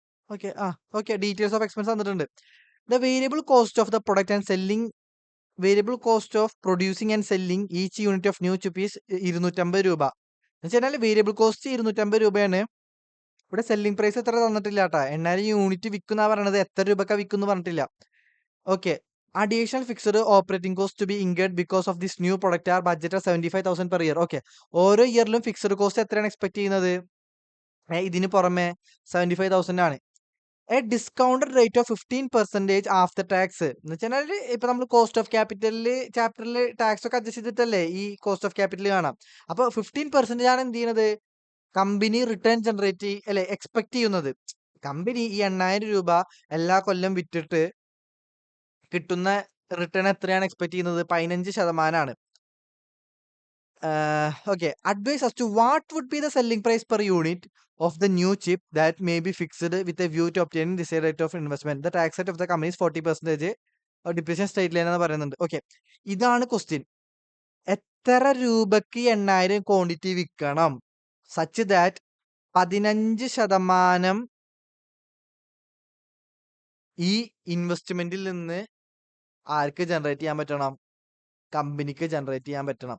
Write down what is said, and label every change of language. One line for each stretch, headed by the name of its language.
English: Okay. Okay. Details of expense
Malayalam: തന്നിട്ടുണ്ട്.
English: The variable cost of the product and selling variable cost of producing and selling each unit of new chip is 250 രൂപ.
Malayalam: എന്ന് വെച്ചാൽ variable cost 250 രൂപയാണ്. ഇവിടെ selling price എത്ര തന്നിട്ടില്ല കേട്ടാ. 8,000 unit വിൽക്കുന്ന പറയണത്, എത്ര രൂപക്കാ വിൽക്കുന്നു പറഞ്ഞിട്ടില്ല. Okay.
English: Additional fixed operating cost to be incurred because of this new product are budget of 75,000 per year. Okay.
Malayalam: ഓരോ ഇയറിലും ഫിക്സഡ് കോസ്റ്റ് എത്രയാണ് എക്സ്പെക്ട് ചെയ്യുന്നത്? ഇതിന് പുറമെ 75,000 ആണ്.
English: a discounted rate of 15% after tax
Malayalam: എന്ന് വെച്ചാൽ ഇപ്പൊ നമ്മൾ കോസ്റ്റ് ഓഫ് ക്യാപിറ്റലില് ചാപ്റ്ററിൽ ടാക്സ് ഒക്കെ അഡ്ജസ്റ്റ് ചെയ്തിട്ടല്ലേ ഈ കോസ്റ്റ് ഓഫ് ക്യാപിറ്റൽ കാണാം. അപ്പൊ 15% ആണ് എന്ത് ചെയ്യുന്നത്, കമ്പനി റിട്ടേൺ ജനറേറ്റ് അല്ലെ എക്സ്പെക്ട് ചെയ്യുന്നത്. കമ്പനി ഈ 8,000 രൂപ എല്ലാ കൊല്ലം വിറ്റിട്ട് കിട്ടുന്ന റിട്ടേൺ എത്രയാണ് എക്സ്പെക്ട് ചെയ്യുന്നത്, 15%. Okay.
English: Advise as to what would be the selling price per unit of the new chip that may be fixed with a view to obtaining desired rate of investment. The tax rate of the company is 40%. Depreciation straight line
Malayalam: എന്ന് പറയുന്നുണ്ട്. Okay, ഇതാണ് question. എത്ര രൂപക്ക് 8,000 quantity വിൽക്കണം
English: such that
Malayalam: 15% ഈ ഇൻവെസ്റ്റ്മെന്റിൽ നിന്ന് ആർക്ക് generate ചെയ്യാൻ പറ്റണം, കമ്പനിക്ക് ജനറേറ്റ് ചെയ്യാൻ പറ്റണം.